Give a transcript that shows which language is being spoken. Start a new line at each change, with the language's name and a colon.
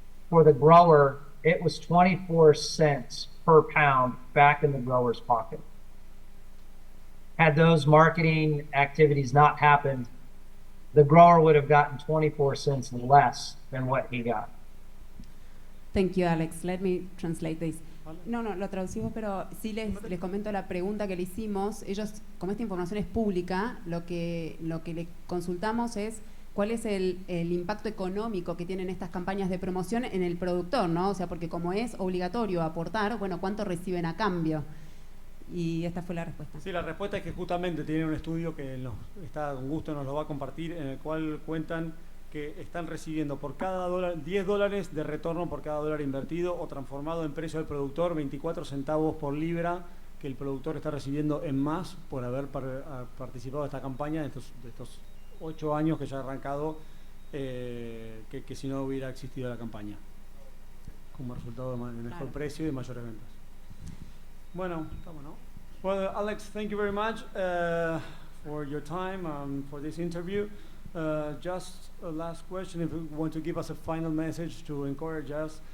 English: For the grower, it was 24 cents per pound back in the grower's pocket. Had those marketing activities not happened, the grower would have gotten 24 cents less than what he got. Thank you, Alex. Let me translate this.
Spanish: No, lo traducimos, pero sí les comento la pregunta que le hicimos. Ellos, como esta información es pública, lo que le consultamos es cuál es el impacto económico que tienen estas campañas de promoción en el productor, ¿no? O sea, porque como es obligatorio aportar, bueno, ¿cuánto reciben a cambio? Y esta fue la respuesta. Sí, la respuesta es que justamente tienen un estudio que con gusto nos lo va a compartir, en el cual cuentan que están recibiendo por cada dólar, $10 de retorno por cada dólar invertido o transformado en precio del productor, 24 centavos por libra que el productor está recibiendo en más por haber participado de esta campaña de estos 8 años que ya ha arrancado, que si no hubiera existido la campaña, como resultado de mejor precio y de mayores ventas. Bueno, estamos, ¿no?
English: Well, Alex, thank you very much for your time for this interview. Just a last question, if you want to give us a final message to encourage us.